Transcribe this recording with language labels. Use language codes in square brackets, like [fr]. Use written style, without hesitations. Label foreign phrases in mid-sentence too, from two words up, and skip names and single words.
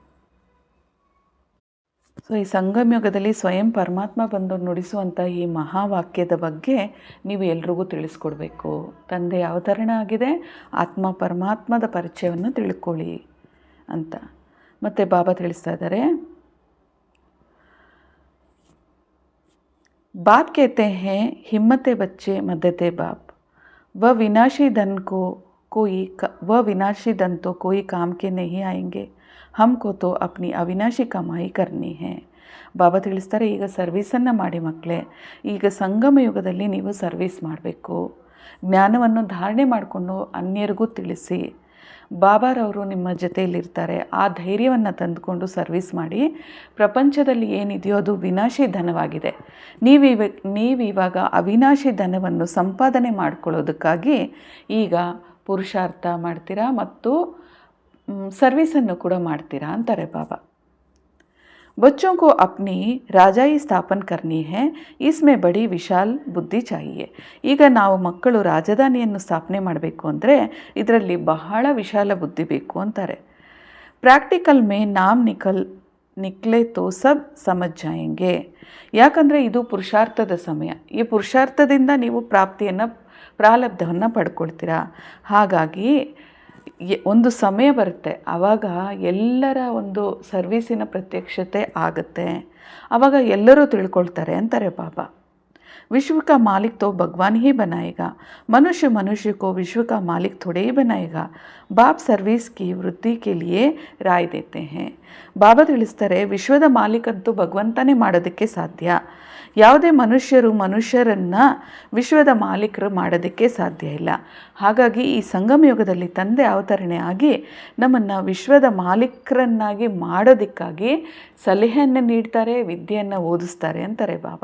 [kn] ಸೊ ಈ ಸಂಗಮಯುಗದಲ್ಲಿ ಸ್ವಯಂ ಪರಮಾತ್ಮ ಬಂದು ನುಡಿಸುವಂಥ ಈ ಮಹಾವಾಕ್ಯದ ಬಗ್ಗೆ ನೀವು ಎಲ್ರಿಗೂ ತಿಳಿಸ್ಕೊಡ್ಬೇಕು. ತಂದೆ ಅವತರಣ ಆಗಿದೆ, ಆತ್ಮ ಪರಮಾತ್ಮದ ಪರಿಚಯವನ್ನು ತಿಳ್ಕೊಳ್ಳಿ ಅಂತ. ಮತ್ತು ಬಾಬಾ ತಿಳಿಸ್ತಾ ಇದ್ದಾರೆ, [hi] बाप कहते हैं हिम्मते बच्चे मददे बाप, वह विनाशी धन तो कोई काम के नहीं आएंगे, हमको तो अपनी अविनाशी कमाई करनी है. [kn] ಬಾಬಾ ತಿಳಿಸ್ತಾರೆ, ಈಗ ಸರ್ವೀಸನ್ನು ಮಾಡಿ ಮಕ್ಕಳೇ. ಈಗ ಸಂಗಮ ಯುಗದಲ್ಲಿ ನೀವು ಸರ್ವೀಸ್ ಮಾಡಬೇಕು. ಜ್ಞಾನವನ್ನು ಧಾರಣೆ ಮಾಡಿಕೊಂಡು ಅನ್ಯರಿಗೂ ತಿಳಿಸಿ. ಬಾಬಾರವರು ನಿಮ್ಮ ಜೊತೆಯಲ್ಲಿರ್ತಾರೆ. ಆ ಧೈರ್ಯವನ್ನು ತಂದುಕೊಂಡು ಸರ್ವೀಸ್ ಮಾಡಿ. ಪ್ರಪಂಚದಲ್ಲಿ ಏನಿದೆಯೋ ಅದು ವಿನಾಶಿ ಧನವಾಗಿದೆ. ನೀವಿವಾಗ ಅವಿನಾಶಿ ಧನವನ್ನು ಸಂಪಾದನೆ ಮಾಡ್ಕೊಳ್ಳೋದಕ್ಕಾಗಿ ಈಗ ಪುರುಷಾರ್ಥ ಮಾಡ್ತೀರಾ ಮತ್ತು ಸರ್ವೀಸನ್ನು ಕೂಡ ಮಾಡ್ತೀರಾ ಅಂತಾರೆ ಬಾಬಾ. [hi] बच्चों को अपनी राजाई स्थापन करनी है इसमें बड़ी विशाल बुद्धि चाहिए। [kn] ಈಗ ನಾವು ಮಕ್ಕಳು ರಾಜಧಾನಿಯನ್ನು ಸ್ಥಾಪನೆ ಮಾಡಬೇಕು ಅಂದರೆ ಇದರಲ್ಲಿ ಬಹಳ ವಿಶಾಲ ಬುದ್ಧಿ ಬೇಕು ಅಂತಾರೆ। [hi] प्रैक्टिकल में नाम निकले तो सब समझ जाएंगे, [kn] ಯಾಕಂದರೆ ಇದು ಪುರುಷಾರ್ಥದ ಸಮಯ, ಈ ಪುರುಷಾರ್ಥದಿಂದ ನೀವು ಪ್ರಾರಬ್ಧವನ್ನು ಪಡ್ಕೊಳ್ತೀರಾ। ಹಾಗಾಗಿ ಒಂದು ಸಮಯ ಬರುತ್ತೆ, ಆವಾಗ ಎಲ್ಲರ ಒಂದು ಸರ್ವೀಸಿನ ಪ್ರತ್ಯಕ್ಷತೆ ಆಗುತ್ತೆ, ಆವಾಗ ಎಲ್ಲರೂ ತಿಳ್ಕೊಳ್ತಾರೆ ಅಂತಾರೆ ಬಾಬಾ। [hi] विश्व का मालिक तो भगवान ही बनाएगा, मनुष्य को विश्व का मालिक थोड़े ही बनाएगा। बाप सर्विस की वृद्धि के लिए राय देते हैं। [kn] ಬಾಬಾ ತಿಳಿಸ್ತಾರೆ, ವಿಶ್ವದ ಮಾಲೀಕಂತೂ ಭಗವಂತನೇ ಮಾಡೋದಕ್ಕೆ ಸಾಧ್ಯ, ಯಾವುದೇ ಮನುಷ್ಯರನ್ನು ವಿಶ್ವದ ಮಾಲೀಕರು ಮಾಡೋದಕ್ಕೆ ಸಾಧ್ಯ ಇಲ್ಲ। ಹಾಗಾಗಿ ಈ ಸಂಗಮ ಯುಗದಲ್ಲಿ ತಂದೆ ಅವತರಣೆ ಆಗಿ ನಮ್ಮನ್ನು ವಿಶ್ವದ ಮಾಲೀಕರನ್ನಾಗಿ ಮಾಡೋದಕ್ಕಾಗಿ ಸಲಹೆಯನ್ನು ನೀಡ್ತಾರೆ, ವಿದ್ಯೆಯನ್ನು ಓದಿಸ್ತಾರೆ ಅಂತಾರೆ ಬಾಬಾ।